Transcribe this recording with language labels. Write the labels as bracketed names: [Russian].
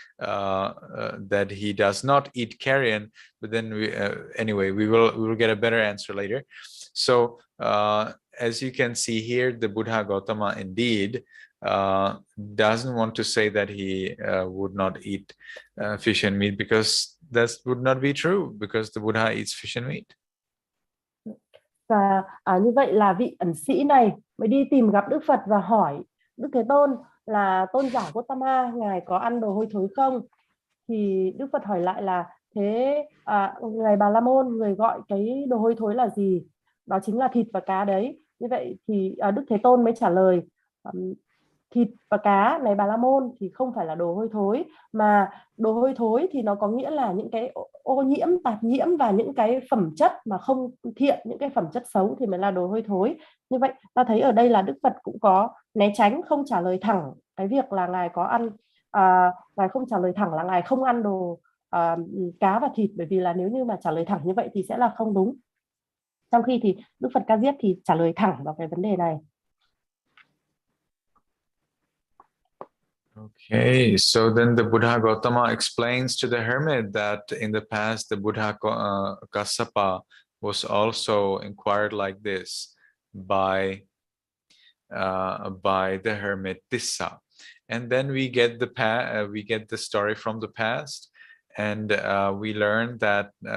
[English] That he does not eat carrion, but then anyway, we will get a better answer later. So as you can see here, the Buddha Gotama indeed doesn't want to say that he would not eat fish and meat, because that would not be true, because the Buddha eats fish and meat. [Vietnamese] Và như vậy là vị ẩn sĩ này mới đi tìm gặp Đức Phật và hỏi Đức Thế Tôn là tôn giả Gotama, ngài có ăn đồ hôi thối không? Thì Đức Phật hỏi lại là thế ngài Bà La Môn, người gọi cái đồ hôi thối là gì? Đó chính là thịt và cá đấy. Như vậy thì Đức Thế Tôn mới trả lời thịt và cá này Bà La Môn thì không phải là đồ hôi thối, mà đồ hôi thối thì nó có nghĩa là những cái ô nhiễm, tạp nhiễm và những cái phẩm chất mà không thiện, những cái phẩm chất xấu thì mới là đồ hôi thối. Như vậy ta thấy ở đây là Đức Phật cũng có né tránh, không trả lời thẳng cái việc là ngài có ăn, ngài không trả lời thẳng là ngài không ăn đồ cá và thịt, bởi vì là nếu như mà trả lời thẳng như vậy thì sẽ là không đúng. Trong khi thì Đức Phật Ca Diếp thì trả lời thẳng vào cái vấn đề này. [English] Okay, so then the Buddha Gotama explains to the hermit that in the past the Buddha Kassapa was also inquired like this by the hermit Tassa, and then we get the story from the past, and we learn that